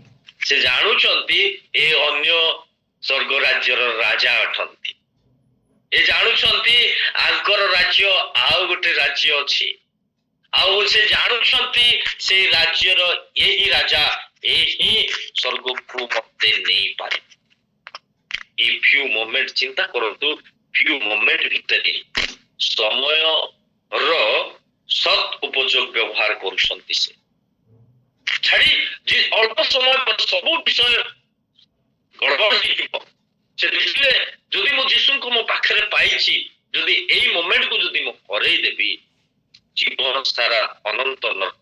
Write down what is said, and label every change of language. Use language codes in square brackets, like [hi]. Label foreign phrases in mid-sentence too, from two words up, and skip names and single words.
[or] ସେ ଜାଣୁଛନ୍ତି ଏ ଅନ୍ୟ ସ୍ୱର୍ଗ ରାଜ୍ୟର ରାଜା ଅଟନ୍ତି। ଏ ଜାଣୁଛନ୍ତି ଆଙ୍କର ରାଜ୍ୟ ଆଉ ଗୋଟେ ରାଜ୍ୟ ଅଛି, ଆଉ ସେ ଜାଣୁଛନ୍ତି ସେ ରାଜ୍ୟର ଏହି ରାଜା ଏହି ସ୍ୱର୍ଗକୁ ମତେ ନେଇପାରିବେ। ଏଇ [en] few moment [or] ଚିନ୍ତା କରନ୍ତୁ, [en] few moment [or] ଭିତରେ ସମୟର ସତ୍ ଉପଯୋଗ ବ୍ୟବହାର କରୁଛନ୍ତି। ସେ ଛାଡି ଯେ ଅଳ୍ପ ସମୟ ପରେ ସବୁ ବିଷୟ ଗଡ଼ବଡ଼ ହେଇଯିବ। ସେ ଦେଖିଲେ ଯଦି ମୁଁ ଯୀଶୁଙ୍କୁ ମୋ ପାଖରେ ପାଇଛି, ଯଦି ଏଇ ମୋମେଣ୍ଟକୁ ଯଦି ମୁଁ ହରେଇ ଦେବି ଜୀବନ ସାରା ଅନନ୍ତ ନର୍କ।